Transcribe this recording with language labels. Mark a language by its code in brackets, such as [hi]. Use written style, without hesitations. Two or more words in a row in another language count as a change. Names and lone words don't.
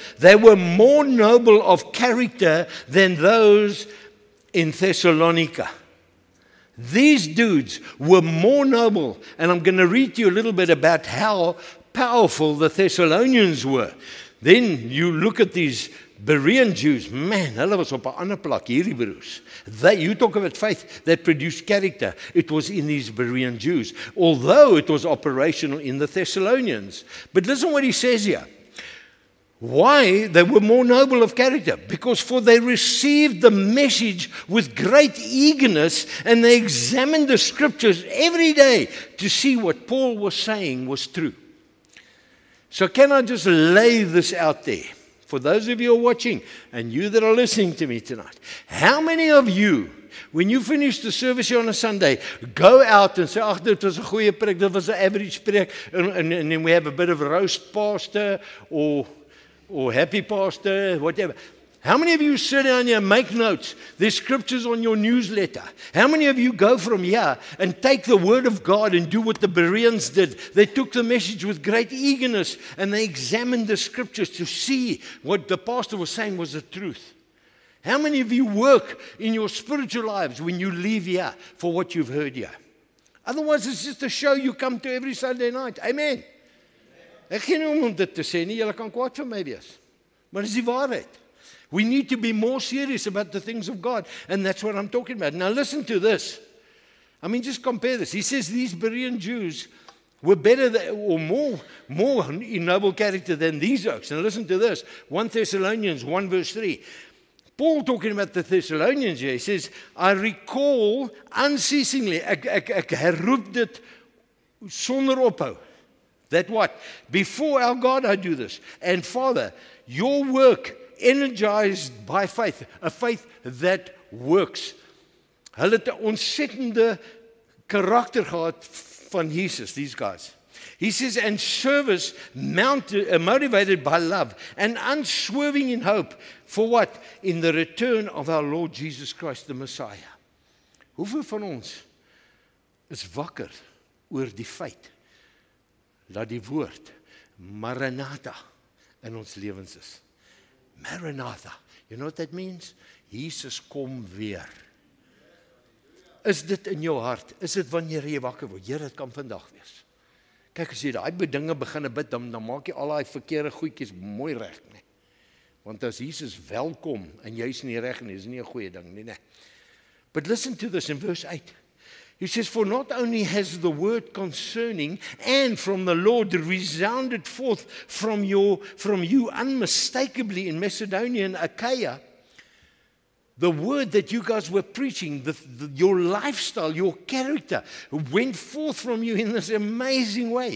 [en] They were more noble of character than those in Thessalonica. These dudes were more noble, and I'm going to read to you a little bit about how powerful the Thessalonians were. Then you look at these Berean Jews, [af] man, hulle was op 'n ander plek, hierdie broers. [en] You talk about faith that produced character. It was in these Berean Jews, although it was operational in the Thessalonians. But listen what he says here. Why they were more noble of character? Because for they received the message with great eagerness, and they examined the scriptures every day to see what Paul was saying was true. So can I just lay this out there for those of you who are watching and you that are listening to me tonight? How many of you, when you finish the service here on a Sunday, go out and say, [af] ag, dit was 'n goeie preek, dit was 'n average preek, [en] and then we have a bit of a roast pastor or happy pastor, whatever. How many of you sit down here and make notes? There's scriptures on your newsletter. How many of you go from here and take the word of God and do what the Bereans did? They took the message with great eagerness and they examined the scriptures to see what the pastor was saying was the truth. How many of you work in your spiritual lives when you leave here for what you've heard here? Otherwise, it's just a show you come to every Sunday night. Amen. [af] Ek gee nie om dit te sê nie, julle kan kwaad vir my wees. Maar dis die waarheid. [en] We need to be more serious about the things of God. And that's what I'm talking about. Now listen to this. I mean, just compare this. He says these Berean Jews were better or more in noble character than these oaks. Now listen to this. 1 Thessalonians 1 verse 3. Paul talking about the Thessalonians here. He says, I recall unceasingly, [af] ek herroep dit sonder ophou. [en] That what? Before our God I do this. And Father, your work energized by faith, a faith that works. [af] Hulle het 'n ontsettende karakter gehad van Jesus, [en] these guys. He says, and service motivated by love and unswerving in hope for what? In the return of our Lord Jesus Christ, the Messiah. [af] Hoeveel van ons is wakker oor die feit dat die woord Maranatha in ons lewens is? Maranatha. [en] You know what that means? [af] Jesus kom weer. Is dit in jou hart? Is dit wanneer jy wakker word? Here, dit kan vandag wees. Kyk, as jy daai dinge begin bid, dan maak jy al daai verkeerde goedjies mooi reg, nee. Want as Jesus welkom en jy's nie reg nie, is nie 'n goeie ding nie, nee. [en] But listen to this in verse 8. He says, for not only has the word concerning and from the Lord resounded forth from you unmistakably in Macedonia and Achaia, the word that you guys were preaching, your lifestyle, your character went forth from you in this amazing way.